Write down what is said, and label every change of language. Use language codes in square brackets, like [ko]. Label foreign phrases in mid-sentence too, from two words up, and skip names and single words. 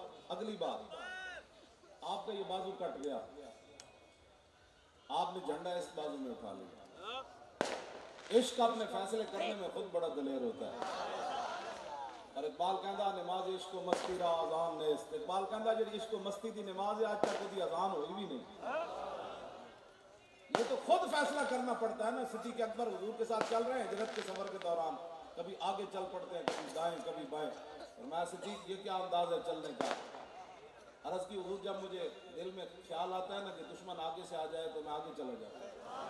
[ur] اگلی بات آپ کا یہ بازو کٹ گیا، آپ نے جھنڈا اس بازو میں اٹھا لیا۔ عشق اپنے فیصلے کرنے میں خود بڑا دلیر ہوتا ہے، اور اقبال کہندا [fa] نماز عشق و مستی را اذان نیست۔ [pa] اقبال کہندا جڑی عشق و مستی دی نماز ہے آج تک کبھی اذان ہوئی بھی نہیں۔ [ur] یہ تو خود فیصلہ کرنا پڑتا ہے نا۔ صدیق اکبر حضور کے ساتھ چل رہے ہیں ہجرت کے سفر کے دوران، کبھی آگے چل پڑتے ہیں، کبھی دائیں کبھی بائیں، اور میں صدیق یہ کیا انداز ہے چلنے کا۔ عرض کی حضور جب مجھے دل میں خیال آتا ہے نا کہ دشمن آگے سے آ جائے تو میں آگے چلا جاتا ہوں۔